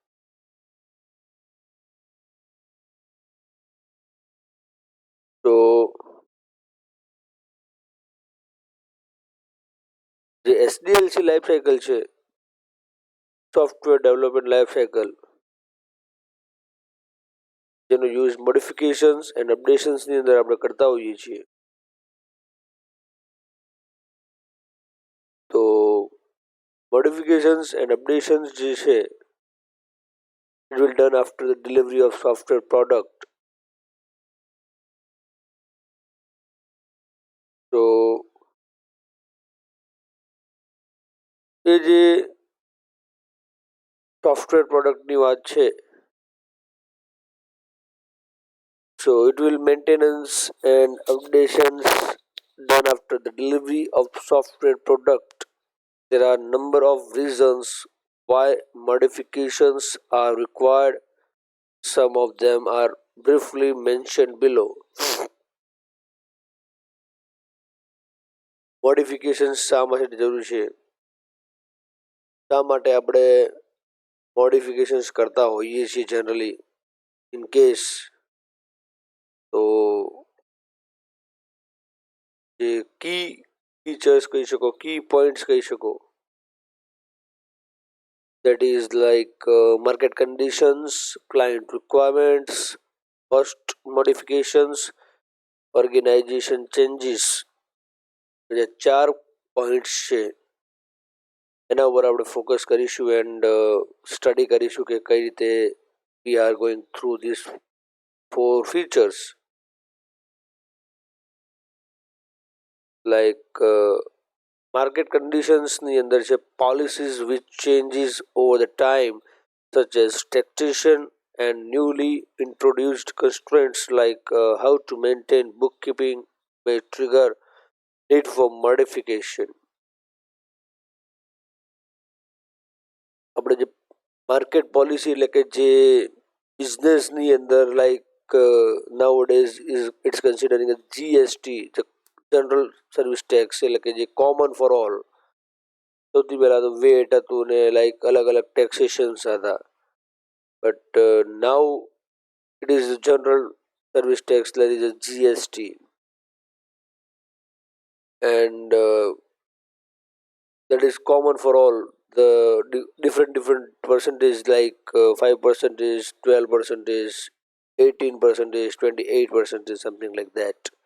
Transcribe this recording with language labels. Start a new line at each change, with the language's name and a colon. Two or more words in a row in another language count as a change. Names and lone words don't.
Gujarati: તો જે
English: SDLC life cycle
Gujarati: છે,
English: software development life cycle,
Gujarati: જેનો
English: use modifications and
Gujarati: અપડેશન્સની અંદર આપણે કરતા હોઈએ છીએ,
English: તો modifications and updations
Gujarati: જે છે
English: it will done after the delivery of software product.
Gujarati: તો એ જે સોફ્ટવેર પ્રોડક્ટની વાત છે,
English: so it will maintenance and updations done after the delivery of software product. There are number of reasons why modifications are required. Some of them are briefly mentioned below.
Gujarati: મોડિફિકેશન શા માટે જરૂરી છે, શા માટે આપણે મોડિફિકેશન્સ કરતા હોઈએ છીએ
English: generally in case,
Gujarati: તો જે
English: key features
Gujarati: કહી શકો,
English: key points
Gujarati: કહી શકો,
English: that is like market conditions, client requirements, cost modifications, organization changes.
Gujarati: જે 4 પોઈન્ટ્સ છે એના ઉપર આપણે ફોકસ કરીશું
English: and study
Gujarati: કરીશું કે કઈ રીતે
English: we are going through these 4 features, like market conditions
Gujarati: ની અંદર છે
English: policies which changes over the time, such as taxation and newly introduced constraints like how to maintain bookkeeping may trigger need for modification.
Gujarati: આપણે જે
English: market policy
Gujarati: એટલે કે જે બિઝનેસની અંદર
English: લાઈક nowadays is it's considering a GST, the general service tax,
Gujarati: એટલે કે જે
English: common for all.
Gujarati: સૌથી પહેલા તો વેટ હતું ને લાઈક અલગ અલગ ટેક્સેશન્સ હતા,
English: but now it is the general service tax, that is a GST. and that is common for all the different percentage, like 5 percentage, 12 percentage, 18 percentage, 28 percentage, something like that.